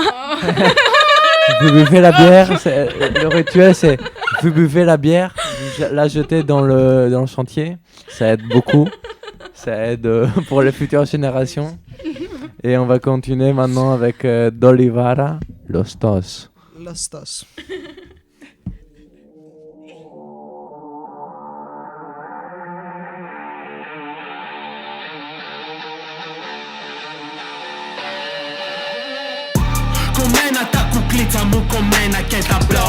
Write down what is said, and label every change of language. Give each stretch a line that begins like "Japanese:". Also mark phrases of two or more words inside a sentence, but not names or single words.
French: Vous buvez la bière, le rituel c'est vous buvez la bière, vous la jetez dans le chantier, ça aide beaucoup, ça aide pour les futures générations. Et on va continuer maintenant avec D'Olivara, Los Tos. Los Tos.
Greek: Κομμένα τα κουκλίτσα μου, κομμένα και τα μπρο.